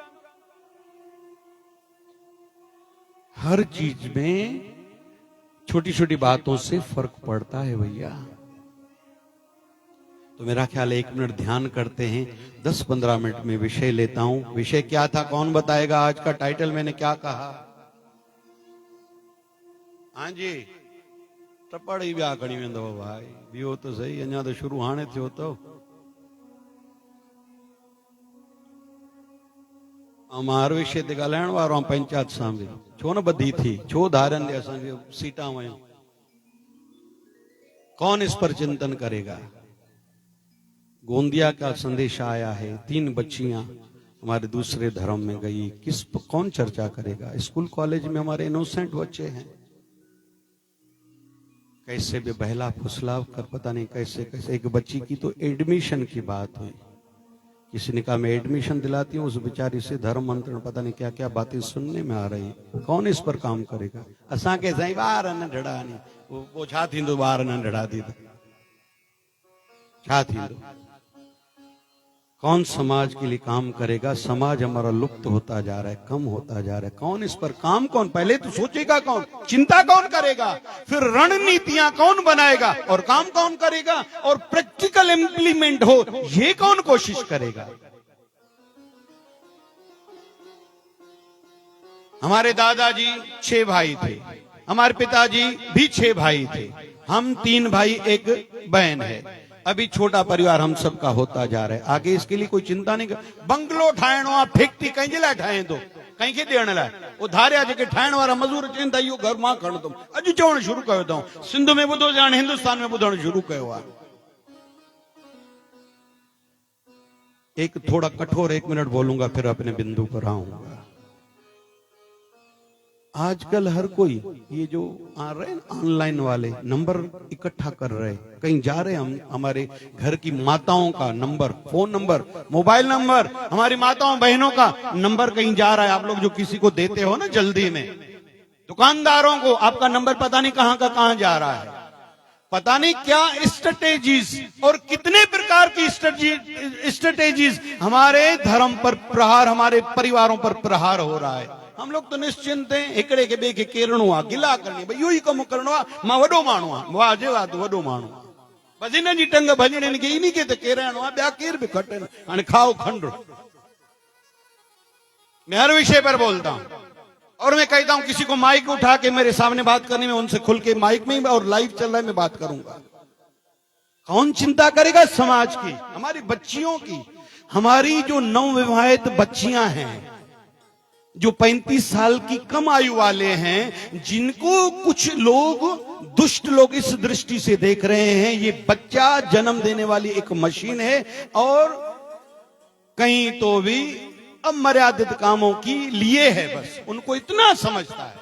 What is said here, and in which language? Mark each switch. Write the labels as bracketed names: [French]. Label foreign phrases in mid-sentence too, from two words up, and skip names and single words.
[Hindi] हर चीज में छोटी छोटी बातों से फर्क पड़ता है भैया। तो मेरा ख्याल है 1 मिनट ध्यान करते हैं, 10-15 मिनट में विषय लेता हूं। विषय क्या था कौन बताएगा? आज का टाइटल मैंने क्या कहा? [Sindhi] हाँ जी, टपड़ ही ब्याह खड़ी वेंदो भाई, बियो तो सही, अञा तो शुरू हाणे थियो तो। हर विषय ते ॻाल्हाइण वारो आहियां पंचायत सां बि, छो न ॿधी थी, छो धारनि ॾे असांखे सीटां वयूं? [Hindi] कौन इस पर चिंतन करेगा? गोंदिया का संदेश आया है, 3 बच्चियां हमारे दूसरे धर्म में गई, कौन चर्चा करेगा? स्कूल कॉलेज में हमारे इनोसेंट बच्चे हैं, कैसे भी बहला फुसला कर पता नहीं कैसे कैसे। एक बच्ची की तो एडमिशन की बात हुई, किसी ने कहा मैं एडमिशन दिलाती हूँ, उस बेचारी से धर्म मंत्रण पता नहीं क्या क्या बातें सुनने में आ रही। कौन इस पर काम करेगा? [Sindhi] असा के साईं ॿार नंढड़ा नहीं, वो छा थींदो ॿार नंढड़ा थी तो छा थींदो? [Hindi] कौन समाज के लिए काम करेगा? समाज हमारा लुप्त होता जा रहा है, कम होता जा रहा है। कौन इस पर काम, कौन पहले तो सोचेगा, कौन चिंता कौन करेगा, फिर रणनीतियां कौन बनाएगा, और काम कौन करेगा, और [English] practical implement [Hindi] हो ये कौन कोशिश करेगा? हमारे दादाजी 6 भाई थे, हमारे पिताजी भी 6 भाई थे, हम 3 भाई 1 बहन है। अभी छोटा परिवार हम सबका होता जा रहा है। आगे इसके लिए कोई चिंता नहीं कर। [Sindhi] बंगलो ठाइणो आहे, फैक्ट्री कंहिंजे लाइ ठाहे थो? कंहिंखे ॾियण लाइ? उधारिया जेके ठाइण वारा मज़दूर चवनि था इहो घर मां खणंदुमि, अॼु चवणु शुरू कयो अथऊं। सिंध में ॿुधो, हाणे हिंदुस्तान में ॿुधणु शुरू कयो आहे। [Hindi] एक थोड़ा कठोर 1 मिनट बोलूंगा, फिर अपने बिंदु पर आऊंगा। आजकल हर कोई ये जो आ रहे हैं ऑनलाइन वाले नंबर इकट्ठा कर रहे, कहीं जा रहे हम, हमारे घर की माताओं का नंबर, [English] phone number, mobile number, [Hindi] हमारी माताओं बहनों का नंबर कहीं जा रहा है। आप लोग जो किसी को देते हो ना जल्दी में, दुकानदारों को आपका नंबर पता नहीं कहां का कहां जा रहा है, पता नहीं क्या स्ट्रेटेजीज और कितने प्रकार की स्ट्रेटेजीज हमारे धर्म पर प्रहार, हमारे परिवारों पर प्रहार हो रहा है। हम लोग तो निश्चिंत हैं, [Sindhi] हिकड़े के ॿिए खे केरणो आहे, गिला करणी, भई इहो ई कमु करणो आहे, मां वॾो माण्हू आहियां, वाह जे वाह तूं वॾो माण्हू आहे, बसि हिन जी टंग भॼणी खे इन खे त केराइणो आहे, ॿिया केर बि खटनि, हाणे खाओ खंड। [Hindi] मैं हर विषय पर बोलता हूं और मैं कहता हूं किसी को माइक उठा के मेरे सामने बात करने में, उनसे खुल के माइक में और लाइव चल रहा है मैं बात करूंगा। कौन चिंता करेगा समाज की, हमारी बच्चियों की? हमारी जो नवविवाहित बच्चियां हैं, जो 35 साल की कम आयु वाले हैं, जिनको कुछ लोग, दुष्ट लोग इस दृष्टि से देख रहे हैं ये बच्चा जन्म देने वाली एक मशीन है, और कहीं तो भी अमर्यादित कामों की लिए है, बस उनको इतना समझता है।